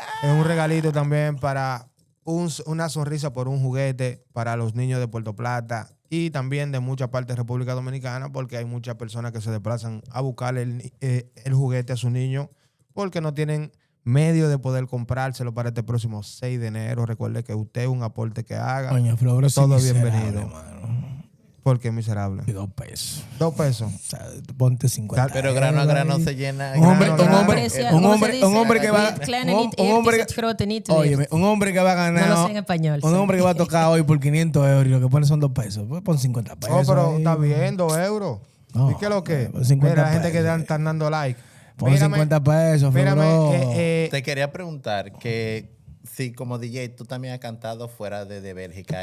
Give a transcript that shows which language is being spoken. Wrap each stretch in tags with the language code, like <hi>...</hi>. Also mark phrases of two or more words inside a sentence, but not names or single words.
<es>Es un regalito también para una sonrisa por un juguete para los niños de Puerto Plata y también de muchas partes de República Dominicana, porque hay muchas personas que se desplazan a buscar el juguete a su niño porque no tienen medio de poder comprárselo para este próximo 6 de enero. Recuerde que usted es un aporte que haga. Coño, Flor, Todo sí, bienvenido. miserable, mano. Porque es miserable. Y 2 pesos. 2 pesos. O sea, ponte 50. Pero grano a grano se llena. Un hombre, Grano a un grano. hombre, Aprecia- un ¿cómo se hombre, dice? un hombre que va,</es> <nl>Kleine</nl> <es>un,</es> <nl>niet</nl> <es>un hombre,</es> <nl>eerst het grote niet te</nl> <es>óyeme,</es> <nl>weten.</nl> <es>un hombre que va a ganar, No lo sé en español, un sí. hombre que va a tocar hoy por 500 euros y lo que pone son 2 pesos, pues pon 50 pesos. Oh, pero ahí. está bien, 2 euros. No, ¿Y qué es lo que? pues 50 Mira, la gente que pesos. están dando like. Pon 50 pesos, mírame, Flor. Te quería preguntar que si como DJ tú también has cantado fuera de Bélgica.</es>